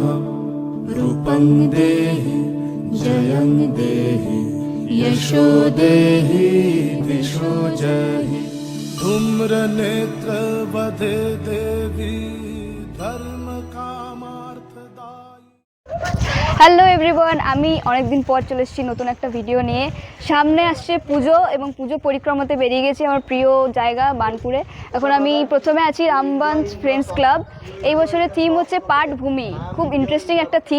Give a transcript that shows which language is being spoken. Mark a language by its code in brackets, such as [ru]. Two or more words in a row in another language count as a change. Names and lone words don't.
[sa] रूपं देहि जयं देहि यशो देहि दिशो जहि। धूम्रनेत्रवधे देवी धर्म कामार्थदायी। [en] hello everyone, [bn] আমি অনেকদিন পর চলে এসেছি নতুন একটা ভিডিও নিয়ে। সামনে আসছে পুজো এবং পুজো পরিক্রমাতে বেরিয়ে গেছি আমার প্রিয় জায়গা বার্নপুরে। এখন আমি প্রথমে আছি রামগঞ্জ ফ্রেন্ডস ক্লাব। এই বছরের থিম হচ্ছে পাটভূমি। খুব ইন্টারেস্টিং একটা থিম।